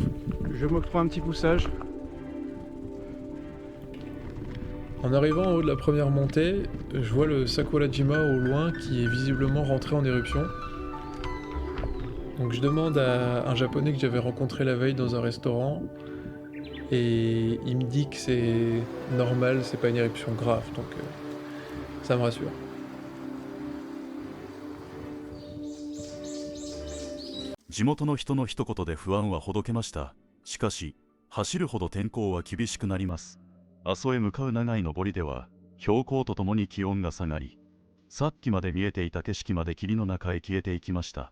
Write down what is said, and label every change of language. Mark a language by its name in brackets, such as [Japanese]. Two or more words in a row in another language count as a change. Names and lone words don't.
[French] Je m'octroie un petit poussage. En arrivant en haut de la première montée, je vois le Sakurajima au loin qui est visiblement rentré en éruption. Donc je demande à un japonais que j'avais rencontré la veille dans un restaurant et il me dit que c'est normal, c'est pas une éruption grave, donc ça me rassure. [Japanese] 地元の人の一言で不安はほどけました。しかし、走るほど天候は厳しくなります。阿蘇へ向かう長い登りでは、標高とともに気温が下がり、さっきまで見えていた景色まで霧の中へ消えていきました。